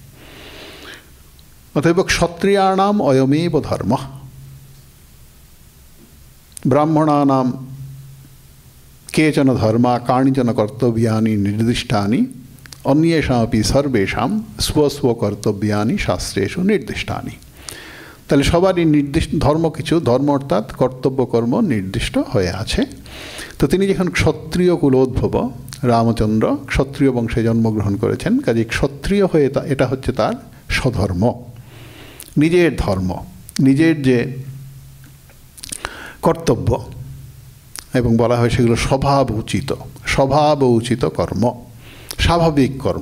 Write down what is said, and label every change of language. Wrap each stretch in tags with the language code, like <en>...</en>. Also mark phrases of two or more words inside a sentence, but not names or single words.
<sa>अतएव क्षत्रियाणाम् अयमेव धर्मः। ब्राह्मणानां केचन धर्मा कानिचन कर्तव्यानि निर्दिष्टानि अन्येषामपि सर्वेषां स्वस्वकर्तव्यानि शास्त्रेषु निर्दिष्टानि।</sa> <bn>তাহলে সবারই নির্দিষ্ট ধর্ম, কিছু ধর্ম অর্থাৎ কর্তব্য কর্ম নির্দিষ্ট হয়ে আছে। তো তিনি যখন ক্ষত্রিয় কুলোদ্ভব, রামচন্দ্র ক্ষত্রিয় বংশে জন্মগ্রহণ করেছেন, কাজে ক্ষত্রিয় হয়ে এটা হচ্ছে তার স্বধর্ম, নিজের ধর্ম, নিজের যে কর্তব্য, এবং বলা হয় সেগুলো স্বভাব উচিত কর্ম, স্বাভাবিক কর্ম।</bn>